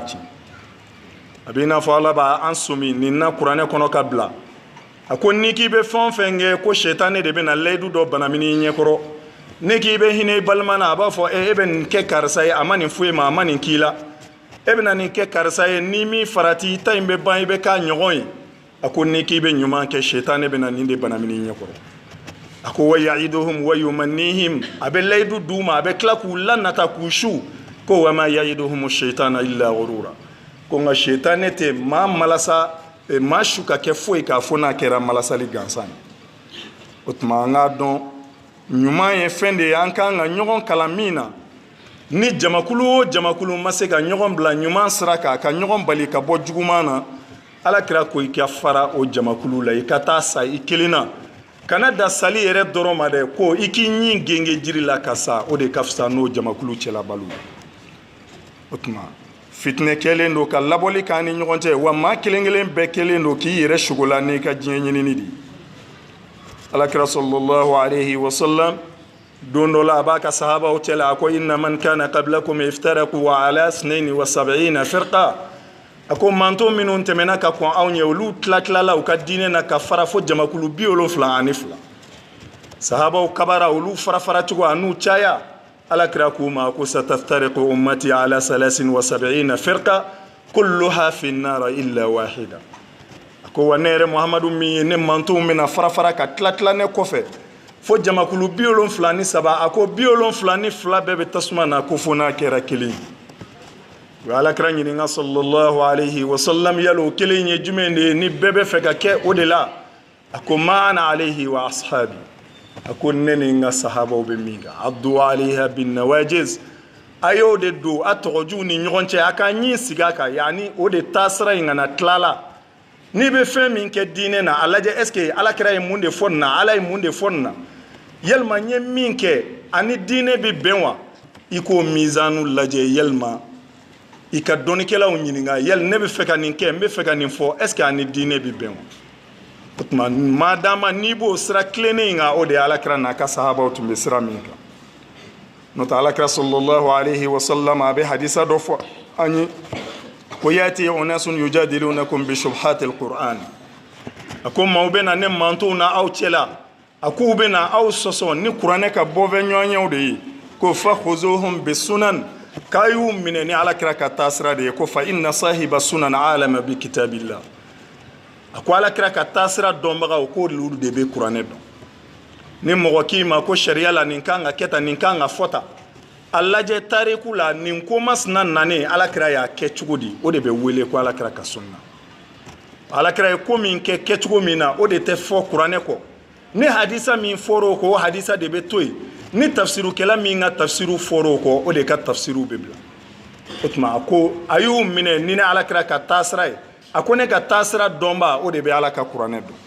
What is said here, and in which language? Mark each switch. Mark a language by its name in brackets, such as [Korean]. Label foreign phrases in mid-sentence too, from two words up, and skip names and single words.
[Bambara] tiɲɛ a bɛ i n'a fɔ ala b'an somi nin na kuranɛ kɔnɔ ka bila a ko n'i k'i bɛ fɛn o fɛn kɛ ko sɛtanɛ de bɛna layidu dɔ banamini i ɲɛkɔrɔ n'i k'i bɛ hinɛ i balima na a b'a fɔ e bɛ nin kɛ karisa ye a ma nin foyi ma a ma nin k'i la e bɛna nin kɛ karisa ye n'i min farati i ta in bɛ ban i bɛ k'a ɲɔgɔn ye a ko n'i k'i bɛ ɲuman kɛ sɛtanɛ bɛna nin de banamini i ɲɛkɔrɔ a ko [Arabic] يعدهم ويمنيهم [Bambara] a bɛ layidu d'u ma a bɛ tila k'u lanata k'u su ko [Arabic] وما يعدهم الشيطان إلا غرورا [Bambara] ko nka sɛtanɛ tɛ maa malasa maa su ka kɛ foyi k'a fɔ n'a kɛra malasali gansan ye o tuma an k'a dɔn ɲuman ye fɛn de ye an kan ka ɲɔgɔn kalan min na ni jamakulu o jamakulu ma se ka ɲɔgɔn bila ɲuman sira kan ka ɲɔgɔn bali ka bɔ juguman na ala kira ko i ka fara o jamakulu la i ka taa sa i kelen na kana da sali yɛrɛ dɔrɔn ma dɛ ko i k'i ɲin genge jiri la ka sa o de ka fisa n'o jamakulu cɛla balo o tuma fitinɛ kɛlen don ka labɔli k'an ni ɲɔgɔn cɛ wa maa kelen kelen bɛɛ kelen don k'i yɛrɛ sogola n'i ka diɲɛ ɲinini de alakira [Arabic] صلى الله عليه وسلم [Bambara] don dɔ la a b'a ka sahabaw cɛla a ko [Arabic] إن من كان قبلكم افترقوا على 72 فرقة [Bambara] a ko manto minnu tɛmɛna ka kɔn anw ye olu tila u ka diinɛ na ka fara fo jamakulu 72 sahabaw kabara olu fara cogo a n'u caya alakira k'u ma ko [Arabic] ستفترق أمتي على 73 فرقة كلها في النار إلا واحدة [Bambara] a ko wa ne yɛrɛ muhamadu min ye ne mantow bɛna fara ka tila ne kɔfɛ fo jamakulu 73 a ko 72 bɛɛ bɛ tasuma na ko fo n'a kɛra kelen u ye alakira ɲininka [Arabic] صلى الله عليه وسلم [Bambara] yala o kelen ye jumɛn de ye ni bɛɛ bɛ fɛ ka kɛ o de la a ko [Arabic] ما أنا عليه وأصحابي [Bambara] a ko ne ni n ka sahabaw bɛ min kan [Arabic] عضوا عليها بالنواجذ [Bambara] a y'o de don a tɔgɔjuw ni ɲɔgɔn cɛ a ka ɲi sigi a kan yani o de taasira in kana tilala n'i bɛ fɛn min kɛ diinɛ na a lajɛ [French] est ce que [Bambara] alakira ye mun de fɔ nin na ala ye mun de fɔ nin na yalima n ye min kɛ ani diinɛ bɛ bɛn wa i k'o mizanu lajɛ yalima i ka dɔnnikɛlaw ɲininka yali ne bɛ fɛ ka nin kɛ n bɛ fɛ ka nin fɔ [French] est ce que [Bambara] ani diinɛ bɛ bɛn wa o tuma madama n'i b'o sira tilennen in kan o de ye alakira n'a ka sahabaw tun bɛ sira min kan n'o tɛ alakira [Arabic] صلى الله عليه وسلم [Bambara] a bɛ hadisa dɔ fɔ an ye ko [Arabic] يأتي أناس يجادلونكم بشبهات القرآن [Bambara] a ko maaw bɛ na ne mantow na aw cɛla a k'u bɛ na aw sɔsɔ ni kuranɛ ka bɔfɛ ɲɔgɔnyew de ye ko [Arabic] فخذوهم بالسنن [Bambara] k'a y'u minɛ ni alakira ka taasira de ye ko [Arabic] فإن أصحاب السنن أعلم بكتاب الله [Bambara] a ko alakira ka taasira dɔnbagaw k'olu de bɛ kuranɛ dɔn ni mɔgɔ k'i ma ko sariya la nin kan ka kɛ tan nin kan ka fɔ tan a lajɛ tariku la nin ko masina nane alakira y'a kɛ cogo di o de bɛ wele ko alakira ka sunna alakira ye ko min kɛ kɛcogo min na o de tɛ fɔ kuranɛ kɔ ni hadisa min fɔr'o kɔ o hadisa de bɛ to yen ni tafsirukɛla min ka tafsiru fɔr'o kɔ o de ka tafsiru bɛ bila o tuma a ko a y'u minɛ ni ne alakira ka taasira ye a ko ne ka taasira dɔnba o de bɛ ala ka kuranɛ